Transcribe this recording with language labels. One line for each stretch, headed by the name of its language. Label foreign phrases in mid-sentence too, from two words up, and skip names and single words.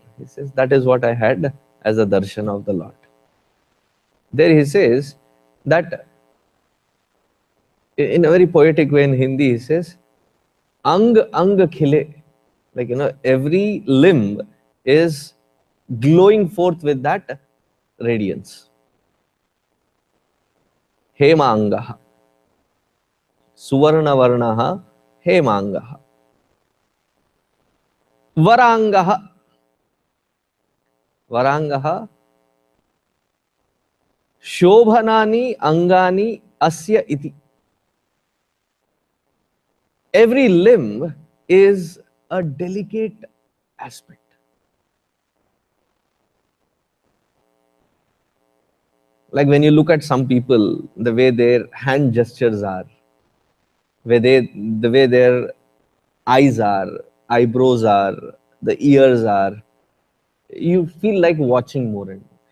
English: He says, that is what I had as a darshan of the Lord. There he says that in a very poetic way in Hindi, he says,
Hindi: अंग खिले.
English: Like, every limb is glowing forth with that radiance.
Sanskrit: हेम अङ्गः. सुवर्ण वर्णः हेम अङ्गः. वराङ्गः। वराङ्गः. शोभनानि अङ्गानि अस्य इति.
English: Every limb is a delicate aspect. Like when you look at some people, the way their hand gestures are, the way their eyes are, eyebrows are, the ears are, you feel like watching more and more.